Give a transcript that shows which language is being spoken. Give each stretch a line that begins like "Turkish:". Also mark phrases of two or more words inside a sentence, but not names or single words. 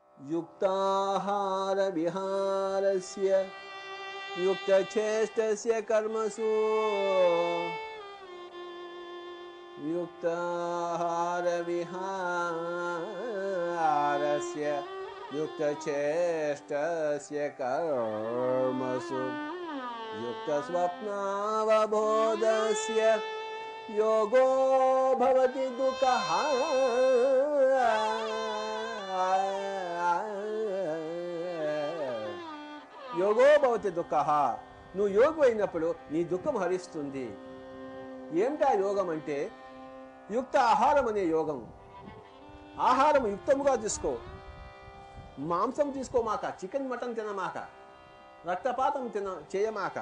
Sanskrit: युक्ताहार विहारस्य युक्तचेष्टस्य कर्मसु युक्ताहार विहारस्य युक्तचेष्टस्य कर्मसु युक्तस्वप्नावबोधस्य योगो भवति दुःखः యోగో భవతి దుఃఖః.
Telugu: నువ్వు యోగి అయినప్పుడు నీ దుఃఖం హరిస్తుంది. ఏమిటా యోగం అంటే యుక్త ఆహారం అనే యోగం. ఆహారం యుక్తముగా తీసుకో. మాంసం తీసుకోమాక, చికెన్ మటన్ తినమాక, రక్తపాతం చేయమాక.